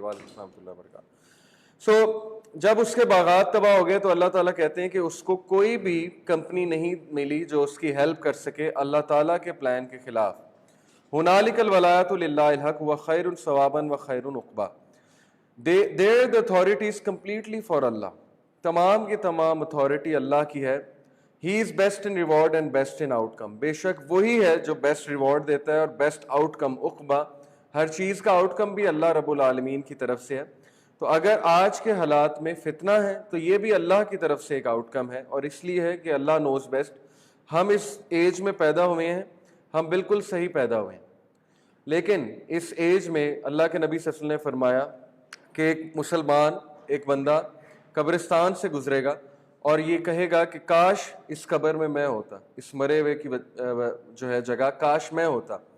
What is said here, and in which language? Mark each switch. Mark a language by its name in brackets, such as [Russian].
[Urdu] وعلیکم السلام ورحمۃ اللہ وبرکاتہ. جب اس کے باغات تباہ ہو گئے تو اللہ تعالیٰ کہتے ہیں کہ اس کو کوئی بھی کمپنی نہیں ملی جو اس کی ہیلپ کر سکے اللہ تعالیٰ کے پلان کے خلاف. [Arabic] ہنالک الولایۃ للہ الحق وخیر ثوابا وخیر عقبیٰ. [English] There the authority is completely for Allah. [Urdu] تمام کی تمام اتھارٹی اللہ کی ہے. [English] He is best in reward and best in outcome. [Urdu] بے شک وہی ہے جو بیسٹ ریوارڈ دیتا ہے اور بیسٹ آؤٹ کم عقبہ. ہر چیز کا آؤٹ کم بھی اللہ رب العالمین کی طرف سے ہے. تو اگر آج کے حالات میں فتنہ ہے تو یہ بھی اللہ کی طرف سے ایک آؤٹ کم ہے, اور اس لیے ہے کہ اللہ نوز بیسٹ. ہم اس ایج میں پیدا ہوئے ہیں, ہم بالکل صحیح پیدا ہوئے ہیں, لیکن اس ایج میں اللہ کے نبی صلی اللہ علیہ وسلم نے فرمایا کہ ایک مسلمان, ایک بندہ قبرستان سے گزرے گا اور یہ کہے گا کہ کاش اس قبر میں میں ہوتا, اس مرے ہوئے کی جو ہے جگہ کاش میں ہوتا.